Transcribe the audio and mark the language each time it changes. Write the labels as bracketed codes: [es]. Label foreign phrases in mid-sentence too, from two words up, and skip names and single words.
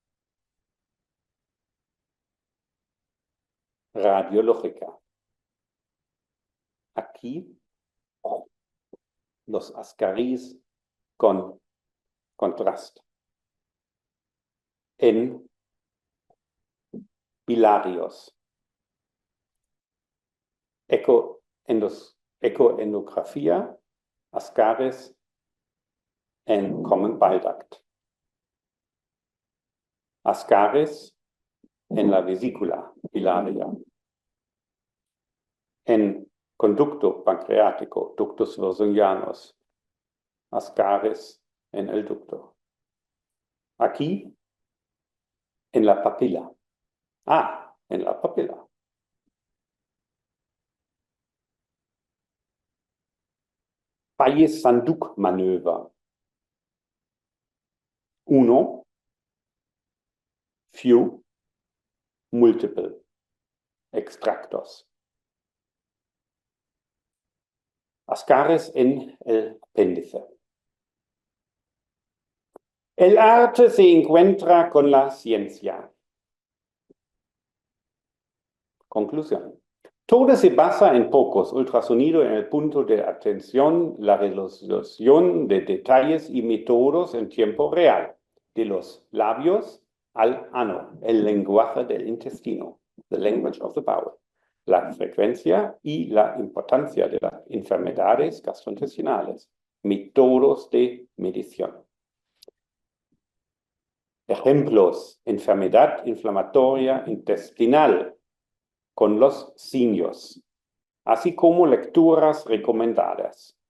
[es] Radiológica. Aquí los ascaris con contraste. En bilarios. Ecoendografía, ascaris en [en] common bile duct. [es] Ascaris en la vesícula biliar. En conducto pancreático, [la] ductus versungianus. [es] Ascaris en el ducto. Aquí, en la papila. En la papila. Bayes-Sanduk-Manöver. 1, [en] few, multiple, [es] extractos. Ascaris en el apéndice. El arte se encuentra con la ciencia. Conclusión. Todo se basa en pocos, ultrasonido en el punto de atención, la resolución de detalles y métodos en tiempo real, de los labios al ano, el lenguaje del intestino, [en] the language of the bowel, [es] la frecuencia y la importancia de las enfermedades gastrointestinales, métodos de medición. Ejemplos: enfermedad inflamatoria intestinal, con los signos, así como lecturas recomendadas.